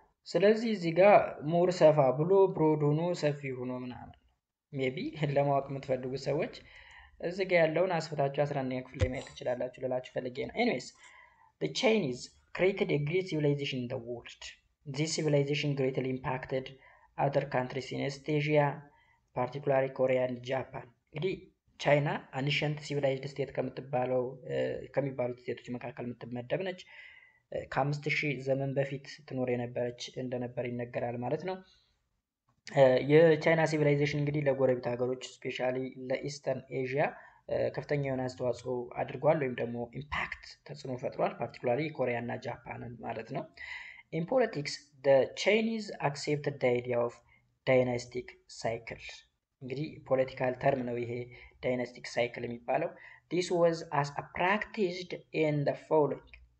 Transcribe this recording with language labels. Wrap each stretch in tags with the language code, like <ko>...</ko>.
<am>ስለዚህ እዚህ ጋር ሞር ሰፋ ብሎ ብሮድ ሆኖ ሰፊ ሆኖ ምናምን ሜቢ ለማወቅ የምትፈልጉ ሰዎች እዚህ ጋር ያለውን አስፈታችሁ 11ኛ ክፍል ላይ ማየት ትችላላችሁ ልላችሁ ፈልጌ ነው። ኤኒዌይስ</am> <en>the Chinese created a great civilization in the world. This civilization greatly impacted other countries in East Asia, particularly Korea and Japan.</en> <am>እንግዲህ ቻይና አንሸንት ሲቪላይዝድ ስቴት ከሚባሉት ስቴቶች መካከል የምትመደብ ነች። ከ5000 ዘመን በፊት ትኖር የነበረች እንደነበር ይነገራል ማለት ነው። የቻይና ሲቪላይዜሽን እንግዲህ ለጎረቤት ሀገሮች ስፔሻሊ ለኢስተርን ኤዥያ ከፍተኛ የሆነ አስተዋጽኦ አድርጓል ወይም ደግሞ ኢምፓክት ተጽዕኖ ፈጥሯል። ፓርቲኩላሪ ኮሪያ እና ጃፓንን ማለት ነው። ኢን ፖለቲክስ</am> <en>the Chinese accepted the idea of dynastic cycle።</en> <am>እንግዲህ ፖለቲካል ተርም ነው ይሄ ዳይናስቲክ ሳይክል የሚባለው።</am> <en>this was as practiced in the following:</en>